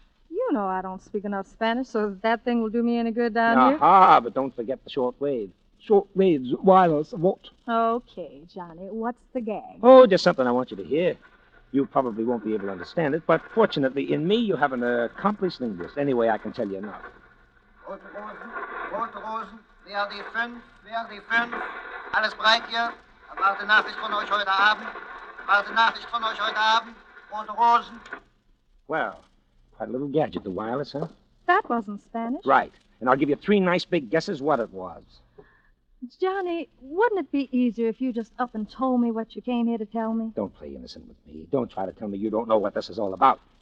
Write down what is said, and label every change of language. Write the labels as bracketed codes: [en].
[en] You know I don't speak enough Spanish, so that thing will do me any good down here. Aha, but don't forget the short wave. Short waves, wireless, what? Okay, Johnny, what's the gag? Oh, just something I want you to hear. You probably won't be able to understand it, but fortunately, in me, you have an accomplished linguist. Anyway, I can tell you enough. [de] Rote Rosen, wer die 5, alles bereit hier? Erwarte Nachricht von euch heute Abend. Rote Rosen. [en] Well, quite a little gadget, the wireless, huh? That wasn't Spanish. Right, and I'll give you 3 nice big guesses what it was. Johnny, wouldn't it be easier if you just up and told me what you came here to tell me? Don't play innocent with me. Don't try to tell me you don't know what this is all about.